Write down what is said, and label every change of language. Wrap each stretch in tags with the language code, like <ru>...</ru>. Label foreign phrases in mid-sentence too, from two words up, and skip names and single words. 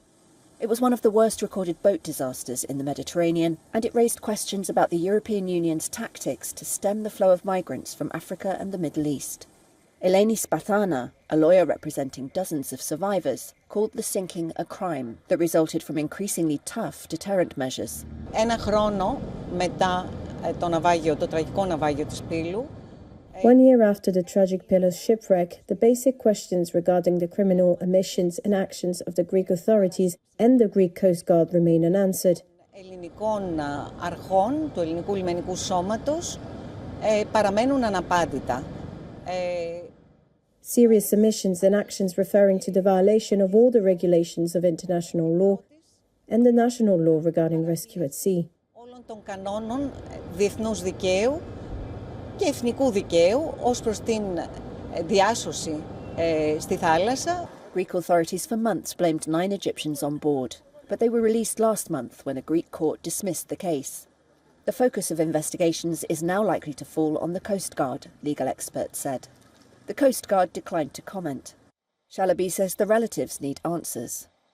<en>It was one of the worst recorded boat disasters in the Mediterranean, and it raised questions about the European Union's tactics to stem the flow of migrants from Africa and the Middle East. Eleni Spathana, a lawyer representing dozens of survivors, called the sinking a crime that resulted from increasingly tough deterrent measures.</en> <el>1 χρόνο μετά το τραγικό ναυάγιο της Πύλου.</el> <en>1 year after the tragic Pylos shipwreck, the basic questions regarding the criminal omissions and actions of the Greek authorities and the Greek Coast Guard remain unanswered.</en> <el>Ελληνικών αρχών, του ελληνικού λιμενικού σώματος, παραμένουν αναπάντητα.</el> <en>Serious omissions and actions referring to the violation of all the regulations of international law and the national law regarding rescue at sea.</en> <el>Όλων των κανόνων διεθνούς δικαίου και εθνικού δικαίου ως προς την διάσωση στη θάλασσα.</el> <en>Greek authorities for months blamed 9 Egyptians on board, but they were released last month when a Greek court dismissed the case. The focus of investigations is now likely to fall on the Coast Guard, legal experts said. The Coast Guard declined to comment. Shalabi says the relatives need answers.</en>